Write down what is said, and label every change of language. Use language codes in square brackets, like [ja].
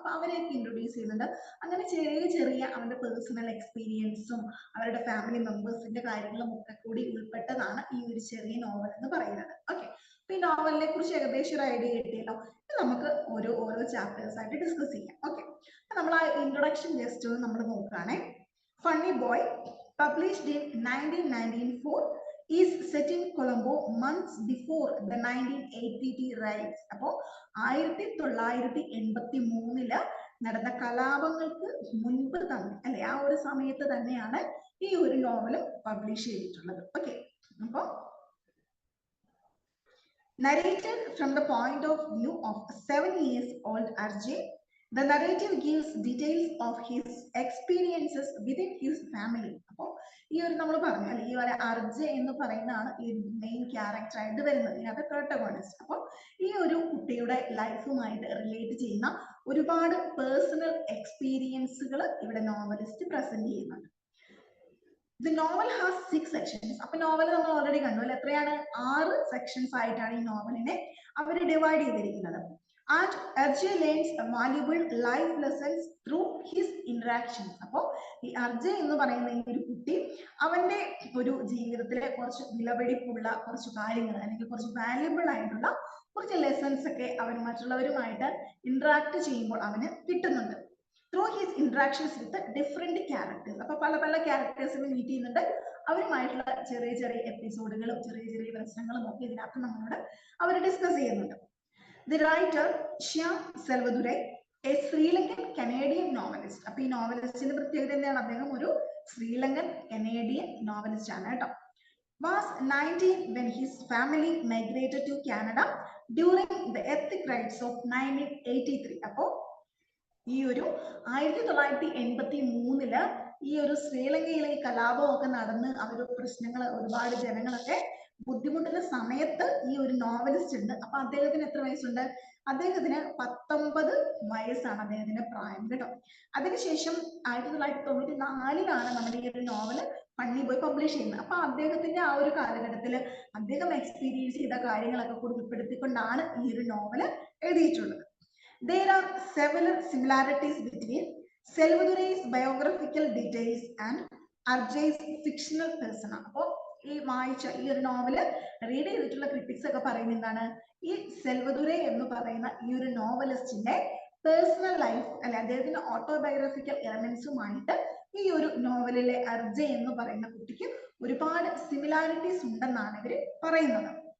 [ml] അപ്പൊ അവരെയൊക്കെ ഇൻട്രൊഡ്യൂസ് ചെയ്യുന്നുണ്ട്. അങ്ങനെ ചെറിയ ചെറിയ അവന്റെ പേഴ്സണൽ എക്സ്പീരിയൻസും അവരുടെ ഫാമിലി മെമ്പേഴ്സിന്റെ കാര്യങ്ങളും ഒക്കെ കൂടി ഉൾപ്പെട്ടതാണ് ഈ ഒരു ചെറിയ നോവൽ എന്ന് പറയുന്നത്. ഓക്കെ, അപ്പൊ ഈ നോവലിനെ കുറിച്ച് ഏകദേശം ഒരു ഐഡിയ കിട്ടിയല്ലോ. നമുക്ക് ഓരോ ചാപ്റ്റേഴ്സ് ആയിട്ട് ഡിസ്കസ് ചെയ്യാം. ഓക്കെ, നമ്മൾ ആ ഇൻട്രൊഡക്ഷൻ ജസ്റ്റ് നമ്മൾ നോക്കുകയാണെ. [en] Funny boy published in 1994 is set in Colombo months before the 1983 riots. [ml] അപ്പോൾ 1983 നടന്ന കലാപങ്ങൾക്ക് മുൻപ് തന്നെ അല്ലെ, ആ ഒരു സമയത്ത് തന്നെയാണ് ഈ ഒരു നോവൽ പബ്ലിഷ് ചെയ്തിട്ടുള്ളത്. [en] Okay, അപ്പോൾ narrated from the point of view of 7 years old Arjay, the narrative gives details of his experiences within his family. [ml] അപ്പോൾ ഈ ഒരു നമ്മൾ പറഞ്ഞു അല്ലെ, ഈ ഒരു അർജെ എന്ന് പറയുന്നതാണ് ഈ മെയിൻ ക്യാരക്ടർ ആയിട്ട് വരുന്നത്, ഇതിനകത്ത് പ്രോട്ടഗോണിസ്റ്റ്. അപ്പോൾ ഈ ഒരു കുട്ടിയുടെ ലൈഫുമായിട്ട് റിലേറ്റ് ചെയ്യുന്ന ഒരുപാട് പേഴ്സണൽ എക്സ്പീരിയൻസുകൾ ഇവിടെ നോവലിസ്റ്റ് പ്രസന്റ് ചെയ്യുന്നുണ്ട്. [en] The novel has 6 sections. [ml] അപ്പൊ നോവൽ നമ്മൾ ഓൾറെഡി കണ്ടു അല്ലെ, എത്രയാണ് 6 സെക്ഷൻസ് ആയിട്ടാണ് ഈ നോവലിനെ അവർ ഡിവൈഡ് ചെയ്തിരിക്കുന്നത്. [en] And Arjay learns valuable life lessons through his interactions. [ml] അപ്പോൾ ഈ അർജയ് എന്ന് പറയുന്ന ഈ ഒരു കുട്ടി അവന്റെ ഒരു ജീവിതത്തിലെ കുറച്ച് വിലപിടിപ്പുള്ള കുറച്ച് കാര്യങ്ങൾ അല്ലെങ്കിൽ കുറച്ച് വാല്യുബിൾ ആയിട്ടുള്ള കുറച്ച് ലെസൺസ് ഒക്കെ അവൻ മറ്റുള്ളവരുമായിട്ട് ഇന്ററാക്ട് ചെയ്യുമ്പോൾ അവന് കിട്ടുന്നുണ്ട്. [en] through his interactions with different characters. [ml] അപ്പോൾ പല ക്യാരക്ടേഴ്സിനെ മീറ്റ് ചെയ്യുന്നുണ്ട്. അവരുമായിട്ടുള്ള ചെറിയ ചെറിയ എപ്പിസോഡുകളും ചെറിയ ചെറിയ പ്രശ്നങ്ങളും ഒക്കെ ഇതിനകത്ത് നമ്മളോട് അവർ ഡിസ്കസ് ചെയ്യുന്നുണ്ട്. [en] The writer Shyam Selvadurai, a Sri Lankan Canadian novelist. [ml] അപ്പോൾ ഈ നോവലിസ്റ്റിന്റെ പ്രത്യേകത എന്താണ്? അദ്ദേഹം ഒരു ശ്രീലങ്കൻ കനേഡിയൻ നോവലിസ്റ്റ് ആണ് കേട്ടോ. [en] Was 19 when his family migrated to Canada during the ethnic riots of 1983. [ml] അപ്പോൾ ഈ ഒരു 1983 ഈ ഒരു ശ്രീലങ്കയിലെ കലാപമൊക്കെ നടന്ന് അവരുടെ പ്രശ്നങ്ങൾ ഒരുപാട് ജനങ്ങളൊക്കെ ബുദ്ധിമുട്ടുന്ന സമയത്ത് ഈ ഒരു നോവലിസ്റ്റ് ഉണ്ട്. അപ്പൊ അദ്ദേഹത്തിന് എത്ര വയസ്സുണ്ട്? അദ്ദേഹത്തിന് 19 വയസ്സാണ് അദ്ദേഹത്തിന്റെ പ്രായം കേട്ടോ. അതിനുശേഷം 1994 നമ്മുടെ ഈ ഒരു നോവൽ ഫണ്ണി ബോയ് പബ്ലിഷ് ചെയ്യുന്നത്. അപ്പൊ അദ്ദേഹത്തിന്റെ ആ ഒരു കാലഘട്ടത്തിൽ അദ്ദേഹം എക്സ്പീരിയൻസ് ചെയ്ത കാര്യങ്ങളൊക്കെ കൂടി ഉൾപ്പെടുത്തിക്കൊണ്ടാണ് ഈ ഒരു നോവൽ എഴുതിയിട്ടുള്ളത്. [en] There are several similarities between Selvadurai's biographical details and Arjay's fictional persona. [ml] അപ്പോൾ ഈ വായിച്ച ഈ ഒരു നോവല് റീഡ് ചെയ്തിട്ടുള്ള ക്രിറ്റിക്സ് ഒക്കെ പറയുന്നത് എന്താണ്? ഈ സെൽവദുരൈ എന്ന് പറയുന്ന ഈ ഒരു നോവലിസ്റ്റിന്റെ പേഴ്സണൽ ലൈഫ് അല്ലെ, അദ്ദേഹത്തിന്റെ ഓട്ടോബയോഗ്രഫിക്കൽ എലമെന്റ്സുമായിട്ട് ഈ ഒരു നോവലിലെ അർജയ് എന്ന് പറയുന്ന കുട്ടിക്ക് ഒരുപാട് സിമിലാരിറ്റീസ് ഉണ്ടെന്നാണ് ഇവർ പറയുന്നത്.